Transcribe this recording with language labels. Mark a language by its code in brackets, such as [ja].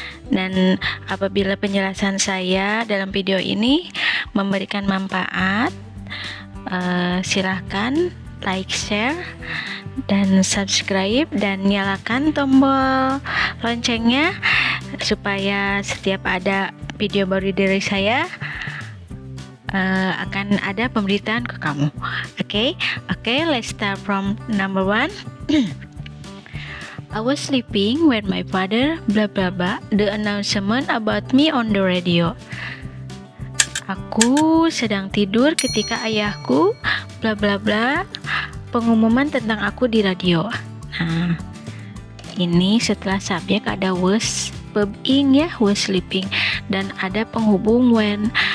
[id] Dan apabila penjelasan saya dalam video ini memberikan manfaat, silahkan like, share, dan subscribe, dan nyalakan tombol loncengnya supaya setiap ada video baru dari saya akan ada pemberitaan ke kamu. [en] Okay, let's start from number 1. I was sleeping when my father blah blah blah the announcement about me on the radio. [id] Aku sedang tidur ketika ayahku bla bla bla pengumuman tentang aku di radio. Nah, ini setelah subjek ada was being ya, was sleeping, dan ada penghubung when.